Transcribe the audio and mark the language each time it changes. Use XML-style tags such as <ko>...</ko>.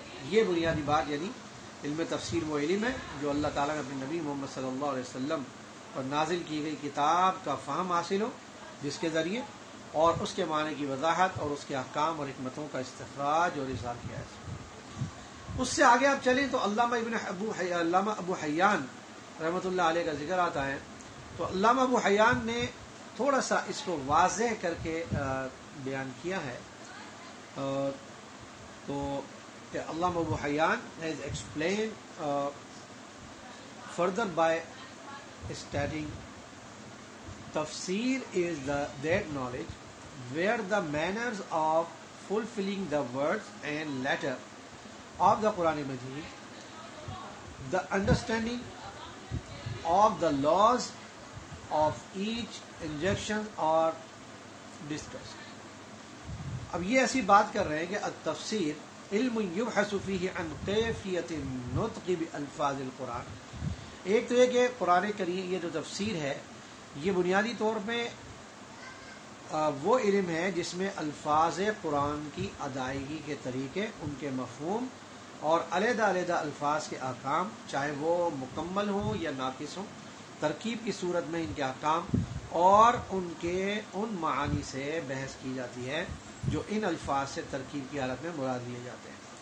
<ur>یہ بنیادی بات، یعنی علم تفسیر وہ علم ہے جو اللہ تعالیٰ نے اپنے نبی محمد صلی اللہ علیہ وسلم پر نازل کی گئی کتاب کا فہم حاصل ہو، جس کے ذریعے اور اس کے معنی کی وضاحت اور اس کے احکام اور حکمتوں کا استخراج اور اظہار کیا ہے. اس سے آگے آپ چلیں تو علامہ ابو حیان رحمۃ اللہ علیہ کا ذکر آتا ہے. تو علامہ ابو حیان نے تھوڑا سا اس کو واضح کر کے بیان کیا ہے. تو کہ</ur> <en>Allama Abu Hayyan has explained further by stating tafsir is that knowledge where the manners of fulfilling the words and letter of the Quran Majid, the understanding of the laws of each injection are discussed.</en> <ur>اب یہ ایسی بات کر رہے ہیں کہ</ur> <ar>التفسیر علم یبحث فیہ عن کیفیت النطق بالفاظ القرآن.</ar> <ur>ایک تو یہ کہ قرآن کریم یہ جو تفسیر ہے یہ بنیادی طور پہ وہ علم ہے جس میں الفاظ قرآن کی ادائیگی کے طریقے، ان کے مفہوم اور علیحدہ علیحدہ الفاظ کے احکام، چاہے وہ مکمل ہوں یا ناقص ہوں، ترکیب کی صورت میں ان کے احکام اور ان معانی سے بحث کی جاتی ہے جو ان الفاظ سے ترکیب کی حالت میں مراد لیے جاتے ہیں.</ur>